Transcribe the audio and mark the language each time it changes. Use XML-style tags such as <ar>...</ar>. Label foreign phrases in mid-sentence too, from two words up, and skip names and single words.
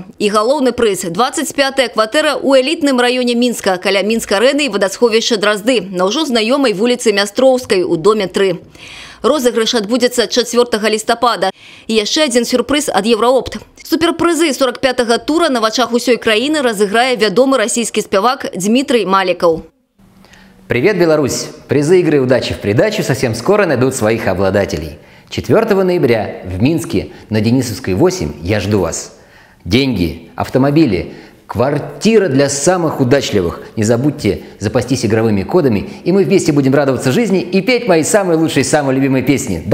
<be>І галоўны прыз – 25-я кватэра ў элітным раёне Мінска, каля Мінск-арэны і вадасховішча Дразды, на ўжо знаёмай вуліцы Мястроўскай у доме 3. Розыгрыш адбудзецца 4 лістапада. І яшчэ адзін сюрпрыз ад «Еўраопт». Суперпрызы 45-го тура на вачах усёй краіны разыграе вядомы расійскі спявак Дмітрий Малікаў.</be> <ru>Привет, Беларусь! Призы игры «Удачи в придачу» совсем скоро найдут своих обладателей. 4 ноября в Минске на Денисовской 8 я жду вас. Деньги, автомобили, квартира для самых удачливых. Не забудьте запастись игровыми кодами, и мы вместе будем радоваться жизни и петь мои самые лучшие, самые любимые песни.</ru>